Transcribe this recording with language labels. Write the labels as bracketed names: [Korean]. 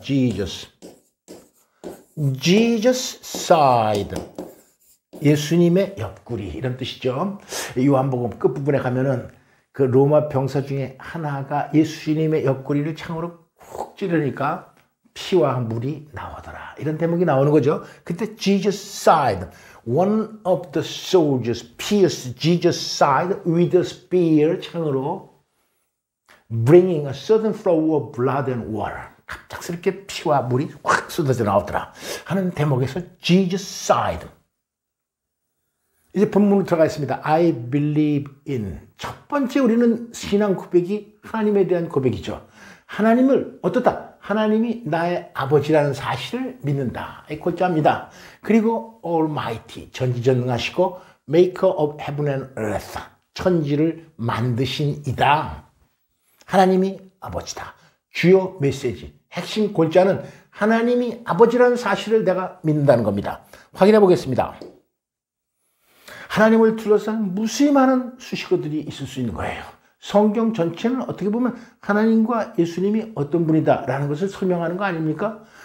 [English] Jesus. Jesus side. [Korean] 예수님의 옆구리, 이런 뜻이죠. 요한복음 끝부분에 가면은 그 로마 병사 중에 하나가 예수님의 옆구리를 창으로 콕 찌르니까 피와 물이 나오더라, 이런 대목이 나오는 거죠. 그때 [English] Jesus side, one of the soldiers pierced Jesus side with a spear, [Korean] 창으로 [English] bringing a sudden flow of blood and water. [Korean] 갑작스럽게 피와 물이 확 쏟아져 나오더라 하는 대목에서 [English] Jesus side. [Korean] 이제 본문으로 들어가 있습니다. [English] I believe in. [Korean] 첫 번째 우리는 신앙 고백이 하나님에 대한 고백이죠. 하나님을 어떻다? 하나님이 나의 아버지라는 사실을 믿는다. 이 골자입니다. 그리고 [English] Almighty, [Korean] 전지전능하시고 [English] Maker of heaven and earth, [Korean] 천지를 만드신 이다. 하나님이 아버지다. 주요 메시지, 핵심 골자는 하나님이 아버지라는 사실을 내가 믿는다는 겁니다. 확인해 보겠습니다. 하나님을 둘러싼 무수히 많은 수식어들이 있을 수 있는 거예요. 성경 전체는 어떻게 보면 하나님과 예수님이 어떤 분이다라는 것을 설명하는 거 아닙니까?